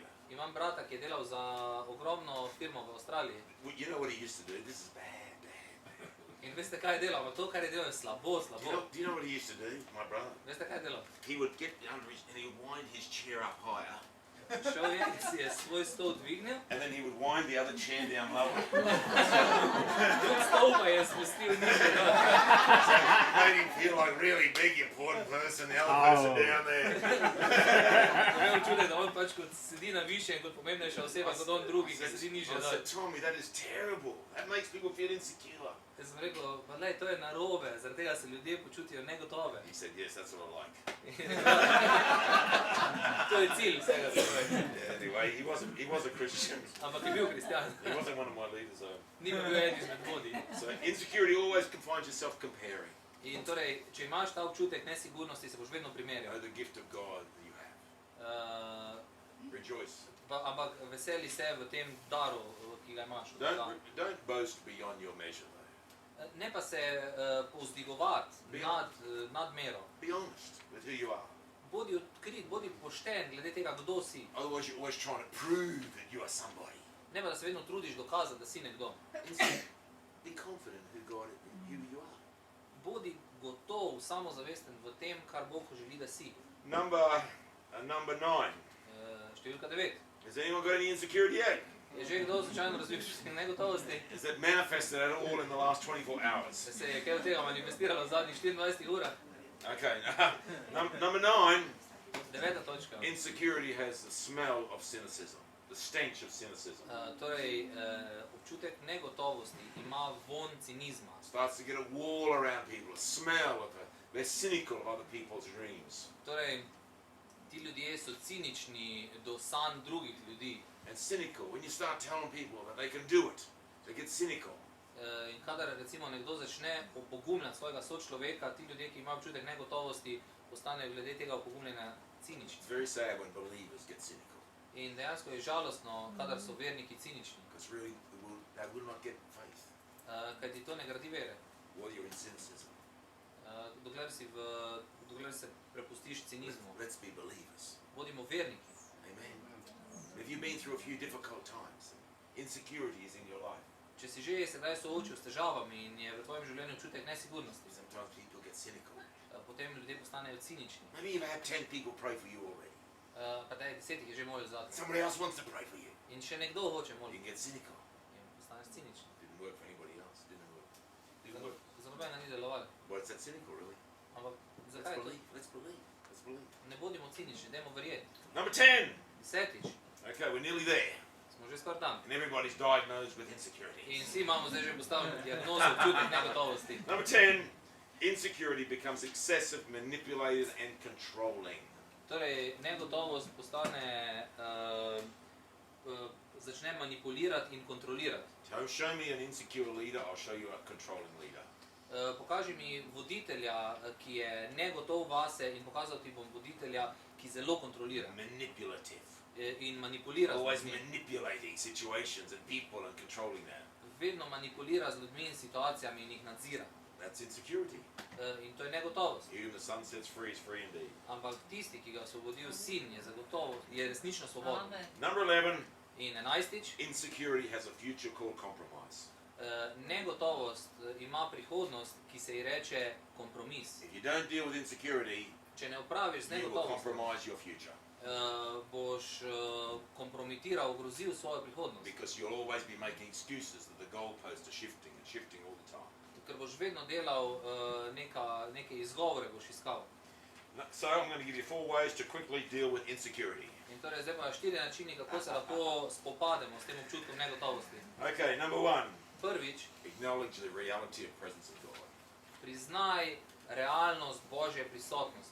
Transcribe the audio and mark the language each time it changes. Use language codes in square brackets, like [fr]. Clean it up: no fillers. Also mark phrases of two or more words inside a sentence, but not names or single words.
[sl] Imam brata, ki je delal za ogromno firmo v Avstraliji. [en] Well, you know what he used to do? This is bad. [sl] In veste, kaj je delal? Ampak to, kar je delal, je slabo, [en] Do [sl] slabo. [en] you know what he used to do, my brother? [sl] Veste, kaj je delal? [en] He would get under his and he would wind his chair up higher, [sl] Šel je in si je svoj stol dvignil, [en] and then he would wind the other chair down lower. [sl] drug stol pa je spustil nižje dol. [en] So it made him feel like really big, important person, the other person down there. [sl] Imel čutek, da on pač kot sedi na više in kot pomembnejša oseba kot on drugi, ki sedi nižje [en] I [sl] dol. [en] said, Tommy, that is terrible. That makes people feel insecure. [sl] Jaz sem rekel, pa lej, to je narobe, zaradi tega se ljudje počutijo negotove. [en] He said, yes, that's what I like. [sl] To je cilj vsega skupaj. [en] Anyway, he was a Christian. [sl] Ampak je bil kristjan. [en] He wasn't one of my leaders, though. [sl] Ni pa bil eden izmed vodij. [en] So insecurity always finds yourself comparing. In torej, če imaš ta občutek nesigurnosti, se boš vedno primerjal. The gift of God that you have. Rejoice. [sl] Ampak veseli se v tem daru, ki ga imaš. od Boga. [en] Don't boast beyond your measure, though. [sl] Ne pa se povzdigovati nad mero. [en] Be honest with who you are. [sl] Bodi odkrit, bodi pošten glede tega, kdo si. [en] Otherwise, you're always trying to prove that you are somebody. [sl] Ne pa da se vedno trudiš dokazati, da si nekdo. [en] Instead, be confident who you are. [sl] Bodi gotov, samozavesten v tem, kar Bog želi, da si. [en] Number 9. [sl] Številka 9. [en] Has anyone got any insecurity yet? [sl] Je že kdo slučajno razvil negotovosti? [en] Is it manifested at all in the last 24 hours? [sl] Se je kaj od tega manifestiralo v zadnjih 24 urah? [en] Okay. Number 9. [sl] Deveta točka. [en] Insecurity has the smell of cynicism, the stench of cynicism. [sl] Torej, občutek negotovosti ima vonj cinizma. [en] Starts to get a wall around people, a smell of they're cynical of other people's dreams. [sl] Torej, ti ljudje so cinični do sanj drugih ljudi. [en] And cynical, when you start telling people that they can do it, they get cynical. [sl] In kadar recimo nekdo začne opogumljati svojega sočloveka, ti ljudje, ki imajo občutek negotovosti, postanejo glede tega opogumljanja cinični. [en] It's very sad when believers get cynical. [sl] In dejansko je žalostno, kadar so verniki cinični. [en] Because really, they will not get faith [sl] Kajti to ne gradi vere. [en] while you're in cynicism. [sl] Dokler se prepustiš cinizmu. [en] Let's be believers. Bodimo verniki. Amen. If you've been through a few difficult times, insecurity is in your life. [sl] Če si že sedaj soočil s težavami in je v tvojem življenju občutek nesigurnosti, [en] Sometimes people get cynical. [sl] potem ljudje postanejo cinični. [en] Maybe you've had 10 people pray for you already. [sl] Pa da je 10 je že molil za te. [en] Somebody else wants to pray for you. [sl] In še nekdo hoče [en] You [sl] moliti. [en] can get cynical. [sl] In postaneš ciničen. [en] Didn't work for anybody else. Didn't work. Didn't work. [sl] Za nobenega ni delovalo. [en] Well, it's that cynical, really. [sl] Ampak [en] Let's [sl] zakaj to? [en] believe. Let's believe. Let's believe. [sl] Ne bodimo cinični, dajmo verjeti. [en] Number 10. 10. Okay, we're nearly there. [sl] Smo že skoraj tam. [en] And everybody's diagnosed with insecurity. [sl] In vsi imamo zdaj že postavljeno diagnozo občutek negotovosti. [en] Number 10. Insecurity becomes excessive, manipulated, and controlling. [sl] Torej, negotovost postane, začne manipulirati in kontrolirati. [en] Don't show me an insecure leader, I'll show you a controlling leader. [sl] Pokaži mi voditelja, ki je negotov vase, in pokazal ti bom voditelja, ki zelo kontrolira [en] Manipulative. [sl] in manipulira z [en] Always [sl] ljudmi. [en] manipulating situations and people and controlling them. [sl] Vedno manipulira z ljudmi in situacijami in jih nadzira. [en] That's insecurity. [sl] In to je negotovost. [en] He whom the sun sets free is free indeed. [sl] Ampak tisti, ki ga osvobodil sin, je zagotovo, je resnično svoboden. [en] Number 11. [sl] In 11. [en] Insecurity has a future called compromise. [sl] Negotovost ima prihodnost, ki se ji reče kompromis. [en] If you don't deal with insecurity, [sl] Če ne opraviš z [en] you will [sl] negotovostjo, [en] compromise your future. [sl] boš kompromitiral, ogrozil svojo prihodnost. [en] Because you'll always be making excuses that the goalposts are shifting and shifting all the time. [sl] Ker boš vedno delal neke izgovore, boš iskal. [en] So I'm going to give you 4 ways to quickly deal with insecurity. [sl] In torej zdaj pa 4 načini, kako se lahko spopademo s tem občutkom negotovosti. [en] Okay, number 1. [sl] Prvič, [en] Acknowledge the reality of presence of God. [sl] priznaj realnost Božje prisotnosti.